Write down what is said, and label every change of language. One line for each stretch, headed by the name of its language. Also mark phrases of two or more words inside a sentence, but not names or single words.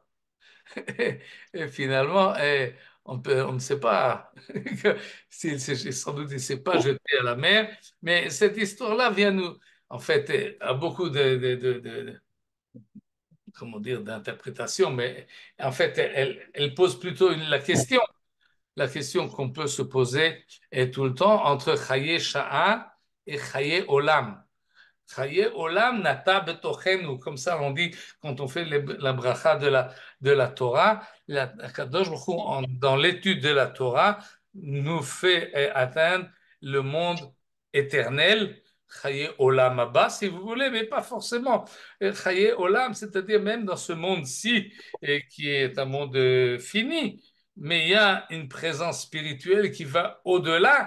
French: Et finalement, on ne sait pas sans doute il ne s'est pas jeté à la mer, mais cette histoire-là vient nous, en fait, a beaucoup comment dire, d'interprétation, mais en fait, elle pose plutôt la question qu'on peut se poser est tout le temps entre
Hebrew: חיי שעה
French: et
Hebrew: חיי עולם. חיי עולם נטע בתוכנו,
French: comme ça on dit quand on fait la bracha de la Torah, la
Hebrew: קדוש ברוך הוא,
French: dans l'étude de la Torah, nous fait atteindre le monde éternel,
Hebrew: חיי עולם הבא,
French: si vous voulez, mais pas forcément.
Hebrew: חיי עולם,
French: c'est-à-dire même dans ce monde-ci, qui est un monde fini, mais il y a une présence spirituelle qui va au-delà.